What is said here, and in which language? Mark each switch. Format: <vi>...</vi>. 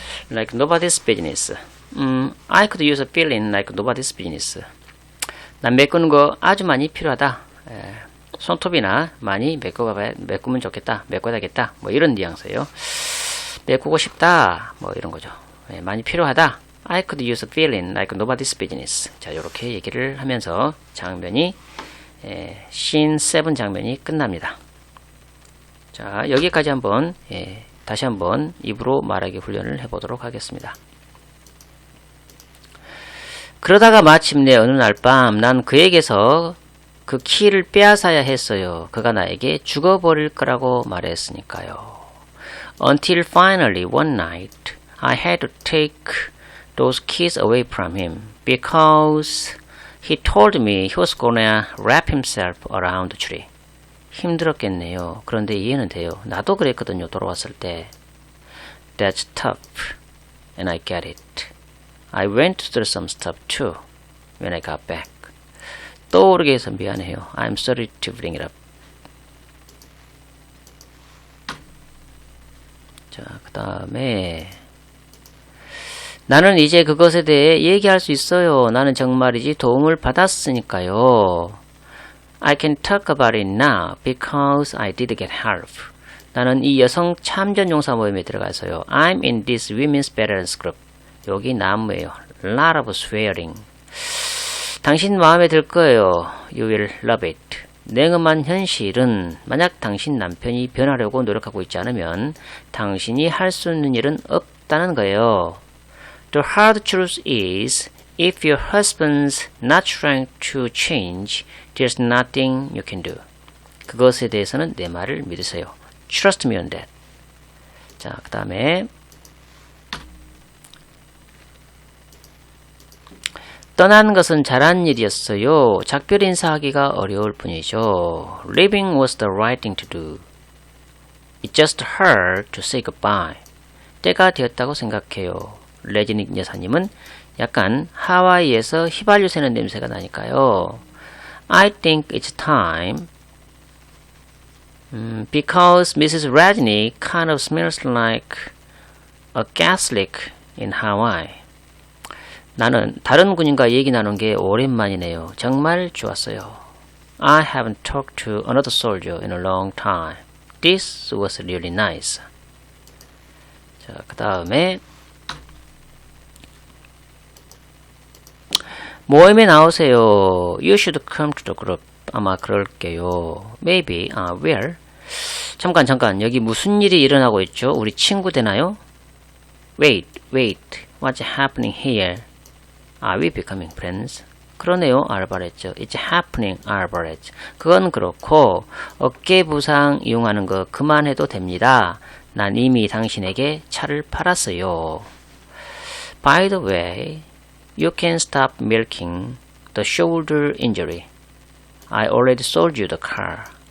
<en>Like nobody's business. I could use a fill in like nobody's business.</en> <ko>난 메꾸는 거 아주 많이 필요하다. 손톱이나 많이 메꾸면 좋겠다. 메꿔야겠다. 뭐 이런 뉘앙스예요. 메꾸고 싶다. 뭐 이런 거죠. 많이 필요하다.</ko> <en>I could use a fill in like nobody's business.</en> <ko>자, 요렇게 얘기를 하면서 장면이 씬 7 장면이 끝납니다. 자, 여기까지 한번 다시 한번 입으로 말하기 훈련을 해보도록 하겠습니다. 그러다가 마침내 어느 날 밤 난 그에게서 그 키를 빼앗아야 했어요. 그가 나에게 죽어버릴 거라고 말했으니까요.</ko> <en>Until finally one night I had to take those keys away from him because he told me he was gonna wrap himself around the tree.</en> <ko>힘들었겠네요. 그런데 이해는 돼요. 나도 그랬거든요. 돌아왔을 때.</ko> <en>That's tough. And I get it. I went through some stuff too when I got back.</en> <ko>떠오르게 해서 미안해요.</ko> <en>I'm sorry to bring it up.</en> <ko>자, 그 다음에 나는 이제 그것에 대해 얘기할 수 있어요. 나는 정말이지 도움을 받았으니까요.</ko> <en>I can talk about it now because I did get help.</en> <ko>나는 이 여성 참전 용사 모임에 들어가서요.</ko> <en>I'm in this women's veterans group.</en> <ko>여기 나무예요.</ko> <en>Lot of swearing.</en> <ko>당신 마음에 들 거예요.</ko> <en>You will love it.</en> <ko>냉엄한 현실은 만약 당신 남편이 변하려고 노력하고 있지 않으면 당신이 할 수 있는 일은 없다는 거예요.</ko> <en>The hard truth is if your husband's not trying to change, there's nothing you can do.</en> <ko>그것에 대해서는 내 말을 믿으세요.</ko> <en>Trust me on that.</en> <ko>자, 그 다음에 떠나는 것은 잘한 일이었어요. 작별 인사하기가 어려울 뿐이죠.</ko> <en>Leaving was the right thing to do. It's just hard to say goodbye.</en> <ko>때가 되었다고 생각해요. 레지닉 여사님은 약간 하와이에서 휘발유 새는 냄새가 나니까요.</ko> <en>I think it's time. Because Mrs. Resnick kind of smells like a gas leak in Hawaii.</en> <ko>나는 다른 군인과 얘기 나눈 게 오랜만이네요. 정말 좋았어요.</ko> <en>I haven't talked to another soldier in a long time. This was really nice.</en> <ko>자, 그 다음에 모임에 나오세요.</ko> <en>You should come to the group.</en> <ko>아마 그럴게요.</ko> <en>Maybe. Where?</en> <ko>잠깐. 여기 무슨 일이 일어나고 있죠? 우리 친구 되나요?</ko> <en>Wait. What's happening here? Are we becoming friends?</en> <ko>그러네요. 알바랬죠.</ko> <en>It's happening.</en> <ko>알바랬죠. 그건 그렇고 어깨 부상 이용하는 거 그만해도 됩니다. 난 이미 당신에게 차를 팔았어요.</ko> <en>By the way, you can stop milking the shoulder injury. I already sold you the car.</en>